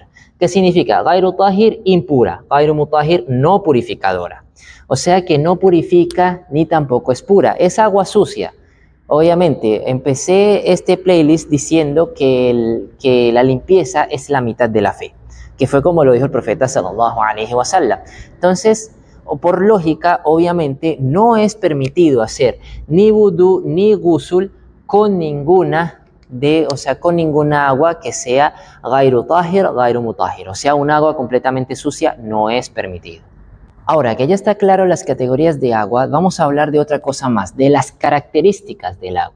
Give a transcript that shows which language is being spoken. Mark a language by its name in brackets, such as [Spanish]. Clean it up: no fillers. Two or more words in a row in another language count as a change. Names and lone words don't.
[Spanish] ¿Qué significa? [Arabic] غير طاهر, [Spanish] impura. [Arabic] غير مطهر, [Spanish] no purificadora. O sea que no purifica ni tampoco es pura. Es agua sucia. Obviamente, empecé este playlist diciendo que la limpieza es la mitad de la fe, que fue como lo dijo el profeta [Arabic] صلى الله عليه وسلم. [Spanish] Entonces, por lógica, obviamente, no es permitido hacer ni wudú ni ghusl con ninguna agua que sea [Arabic] غير طاهر غير مطهر. [Spanish] O sea, un agua completamente sucia no es permitido. Ahora que ya está claro las categorías de agua, vamos a hablar de otra cosa más, de las características del agua.